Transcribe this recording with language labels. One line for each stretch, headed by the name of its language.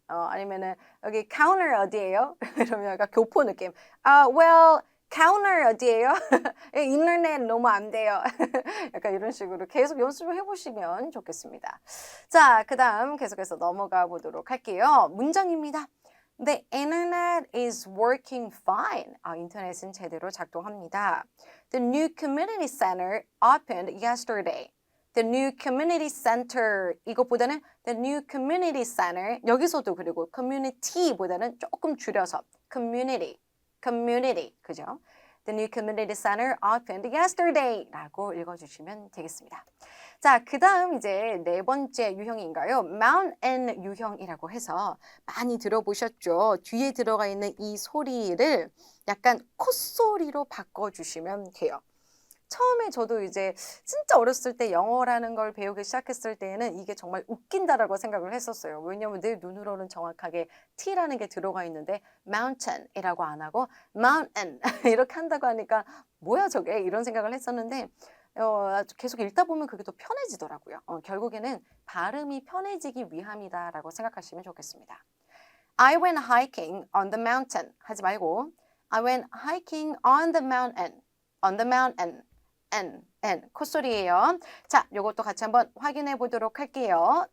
Korean: 아니면은 여기 카운터 어디예요? 이러면 약간 교포 느낌. well 카운터 어디예요? 인터넷 너무 안 돼요. 약간 이런 식으로 계속 연습을 해보시면 좋겠습니다. 자, 그 다음 계속해서 넘어가 보도록 할게요. 문장입니다.
English: The internet is working fine.
Korean: 인터넷은 제대로 작동합니다.
English: The new community center opened yesterday. The new community center
Korean: 이것보다는
English: the new community center 여기서도 그리고 community보다는 조금 줄여서 community 그죠? The new community center opened yesterday
Korean: 라고 읽어주시면 되겠습니다. 자, 그 다음 이제 네 번째 유형인가요? mountain 유형이라고 해서 많이 들어보셨죠? 뒤에 들어가 있는 이 소리를 약간 콧소리로 바꿔주시면 돼요. 처음에 저도 이제 진짜 어렸을 때 영어라는 걸 배우기 시작했을 때는 이게 정말 웃긴다라고 생각을 했었어요. 왜냐면 내 눈으로는 정확하게 T라는 게 들어가 있는데 mountain이라고 안 하고 mountain 이렇게 한다고 하니까 뭐야 저게 이런 생각을 했었는데 계속 읽다 보면 그게 더 편해지더라고요. 결국에는 발음이 편해지기 위함이다라고 생각하시면 좋겠습니다.
English: I went hiking on the mountain
Korean: 하지 말고
English: I went hiking on the mountain on the mountain N 콧소리예요.
Korean: 자, 요것도 같이 한번 확인해 보도록 할게요.